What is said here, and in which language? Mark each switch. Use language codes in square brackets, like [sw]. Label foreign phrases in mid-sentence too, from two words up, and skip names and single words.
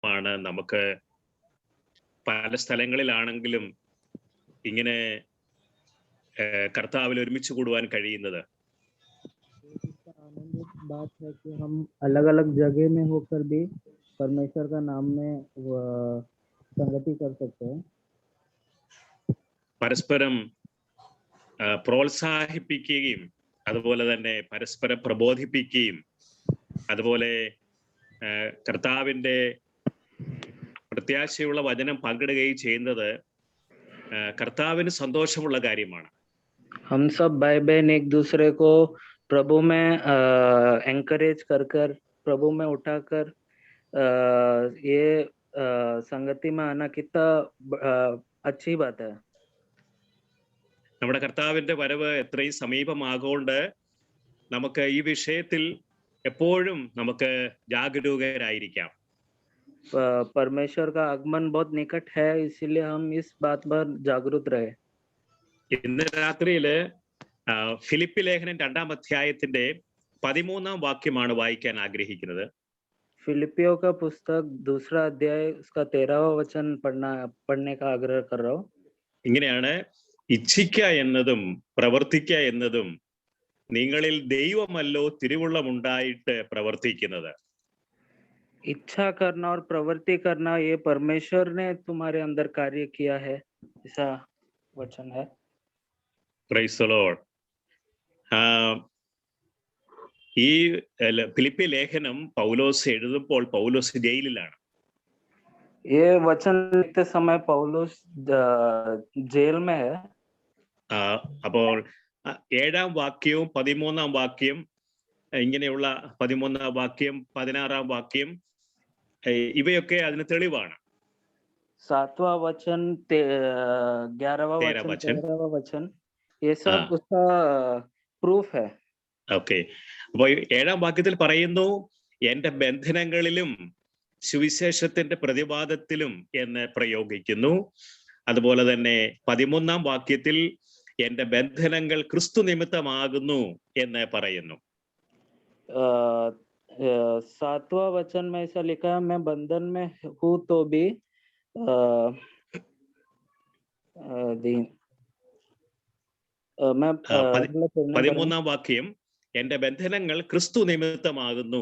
[ml] ആണ് നമുക്ക് പല സ്ഥലങ്ങളിലാണെങ്കിലും ഇങ്ങനെ കർത്താവിൽ ഒരുമിച്ച് കൂടുവാൻ കഴിയുന്നത്. [hi] आनंदित बात है कि हम अलग अलग जगह में होकर भी परमेश्वर का नाम में संगति कर सकते हैं. [ml] പരസ്പരം പ്രോത്സാഹിപ്പിക്കുകയും അതുപോലെ തന്നെ പരസ്പരം പ്രബോധിപ്പിക്കുകയും അതുപോലെ കർത്താവിൻ്റെ പ്രത്യാശയുള്ള വചനം പങ്കിടുകയും ചെയ്യുന്നത് കർത്താവിന് സന്തോഷമുള്ള കാര്യമാണ്. [hi] हम सब भाई बहन एक दूसरे को प्रभु में एनकरेज कर प्रभु में उठाकर ये संगति में आना कितना अच्छी बात है. [ml] നമ്മുടെ കർത്താവിൻ്റെ വരവ് എത്രയും സമീപമാകൊണ്ട് നമുക്ക് ഈ വിഷയത്തിൽ എപ്പോഴും നമുക്ക് ജാഗരൂകരായിരിക്കാം. [hi] परमेश्वर का आगमन बहुत निकट है, इसलिए हम इस बात पर जागरूक रहे. [ml] ഇന്ന് രാത്രിയില് ഫിലിപ്പി ലേഖനം 2-ാം അധ്യായത്തിന്റെ 13-ാം വാക്യമാണ് വായിക്കാൻ ആഗ്രഹിക്കുന്നത്. [hi] फिलिपियों का पुस्तक 2रा अध्याय उसका 13वां वचन पढ़ने का आग्रह कर रहा हूं. [ml] ഇങ്ങനെയാണ്: ഇച്ഛിക്ക എന്നതും പ്രവർത്തിക്ക എന്നതും നിങ്ങളിൽ ദൈവമല്ലോ തിരുവുള്ളമുണ്ടായിട്ട് പ്രവർത്തിക്കുന്നത്. [hi] इच्छा करना और प्रवृत्ति करना ये परमेश्वर ने तुम्हारे अंदर कार्य किया है, ऐसा वचन है. [en] Praise the Lord. [ml] ഈ ഫിലിപ്പി ലേഖനം പൗലോസ് എഴുതുമ്പോൾ പൗലോസ് ജയിലിലാണ്. [hi] ये वचन लिखते समय पौलुस जेल में है. [ml] അപ്പോൾ 7-ാം വാക്യവും 13-ാം വാക്യം ഇങ്ങനെയുള്ള 13-ാം വാക്യം 16-ാം വാക്യം ഇവയൊക്കെ അതിന് തെളിവാണ്. [hi] 7वां वचन 11वां वचन 13वां वचन ये सब उसका proof है. [ml] ഓക്കെ. അപ്പോൾ 7-ാം വാക്യത്തിൽ പറയുന്നു, എന്റെ ബന്ധനങ്ങളിലും സുവിശേഷത്തിന്റെ പ്രതിവാദത്തിലും എന്ന് പ്രയോഗിക്കുന്നു. അതുപോലെ തന്നെ 13-ാം വാക്യത്തിൽ എന്റെ ബന്ധനങ്ങൾ ക്രിസ്തു നിമിത്തമാകുന്നു എന്ന് പറയുന്നു. [hi] 7वां वचन में ऐसा लिखा है, मैं बंधन में हूँ तो भी [ml] 13-ാം വാക്യം എന്റെ ബന്ധനങ്ങൾ ക്രിസ്തു നിമിത്തമാകുന്നു.